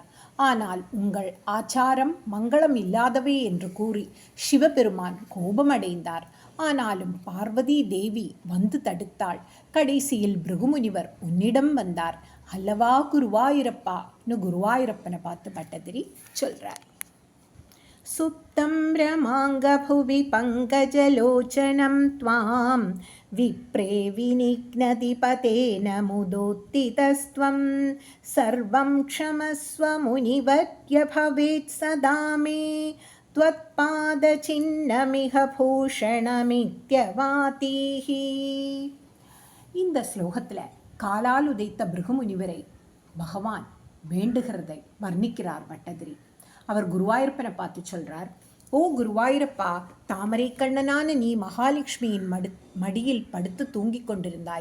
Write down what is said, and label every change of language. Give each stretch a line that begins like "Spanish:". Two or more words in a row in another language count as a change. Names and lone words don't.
Tamil: ஆனால் உங்கள் ஆச்சாரம் மங்களம் இல்லாதவே என்று கூறி சிவபெருமான் கோபமடைந்தார். ஆனாலும் பார்வதி தேவி வந்து தடுத்தாள். கடைசியில் பிருகுமுனிவர் உன்னிடம் வந்தார் அல்லவா குருவாயூரப்பான்னு குருவாயூரப்பனை பார்த்து பட்டதிரி சொல்றார்.
Sanskrit: सुप्तं रमाङ्गभुवि पङ्कजलोचनं त्वां विप्रे विनिघ्नतिपतेन मुदोत्थितस्त्वं सर्वं क्षमस्व मुनिवर्य भवेत् सदा मे त्वत्पादचिह्नमिह भूषणमित्यवातीः.
Tamil: இந்த ஸ்லோகத்தில் காலால் உதைத்த பிருகுமுனிவரை பகவான் வேண்டுகிறதை வர்ணிக்கிறார் பட்டதிரி. அவர் குருவாயூரப்பனை பார்த்து சொல்றார், ஓ குருவாயூரப்பா, தாமரை கண்ணனான நீ மகாலட்சுமியின் மடியில் படுத்து தூங்கிக் கொண்டிருந்தாய்.